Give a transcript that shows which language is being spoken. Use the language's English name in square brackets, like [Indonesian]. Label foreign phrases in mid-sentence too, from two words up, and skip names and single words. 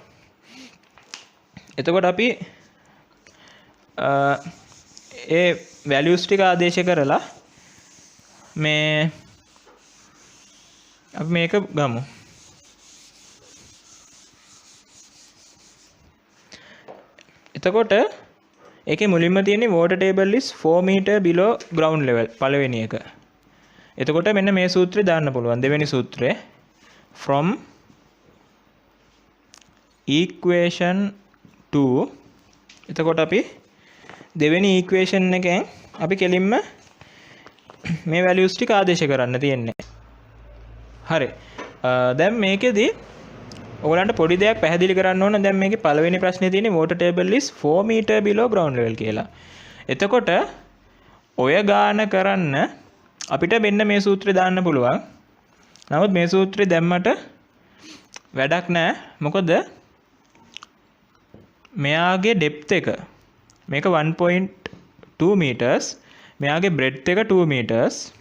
[Sinhala] එතකොට අපි ඒ වැලියුස් ටික ආදේශ කරලා මේ අපි මේක ගමු. එතකොට ඒකේ මුලින්ම තියෙන්නේ [English] water table is 4 meter below ground level [Sinhala] පළවෙනි එක. එතකොට මෙන්න මේ සූත්‍රය දාන්න පුළුවන්. දෙවෙනි සූත්‍රය [English] from equation 2. [Sinhala] එතකොට අපි දෙවෙනි equation එකෙන් අපි කෙලින්ම මේ values ටික ආදේශ කරන්න තියෙන්නේ. හරි. දැන් මේකෙදි ඔයගලන්ට පොඩි දෙයක් පැහැදිලි කරන්න ඕන. දැන් මේකේ පළවෙනි ප්‍රශ්නේ තියෙන්නේ [English] water table is 4 meter below ground level කියලා. [Sinhala] එතකොට ඔය ගාන කරන්න අපිට මෙන්න මේ සූත්‍රය දාන්න පුළුවන්. නමුත් මේ සූත්‍රය දැම්මට වැඩක් නැහැ. මොකද මෙයාගේ depth එක මේක 1.2 meters, මෙයාගේ breadth එක 2 meters.